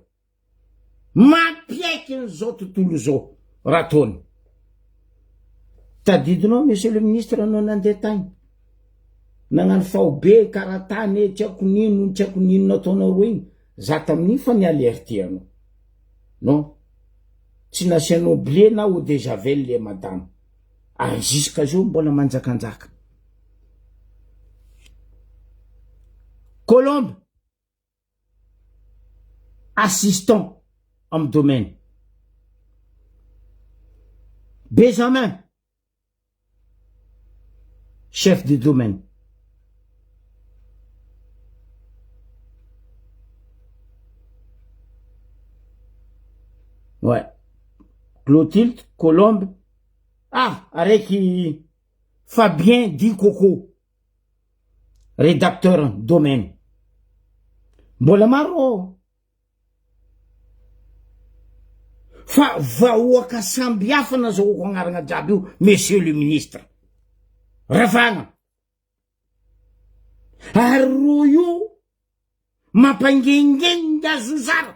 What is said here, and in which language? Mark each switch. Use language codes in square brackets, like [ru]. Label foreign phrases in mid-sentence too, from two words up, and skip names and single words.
[mg] Mampiaiky n'izao tontolo zao ratony. Tadidinao [fr] monsieur le ministre [mg] anao nandeha tagny. Nagnano faobe karatany tsy ako nino nataonao roa igny. Za tamin'iny fa nialerté anao. Non. Tsy nasianao blé na [fr] eau de javel [mg] le madame. Ary jusqu'à zao mbola manjakanjaka. [fr] Colombe, assistant en domaine. Benjamin, chef de domaine. Ouais. Clotilde, Colombe. Ah, avec Fabien Dikoko, rédacteur domaine. [mg] Mbola maro. Fa vahoaka samby hafa nazahoako agnarana jiaby io, [fr] monsieur le ministre. [mg] Ravagna. Ary ro io mampangengengy azo zara.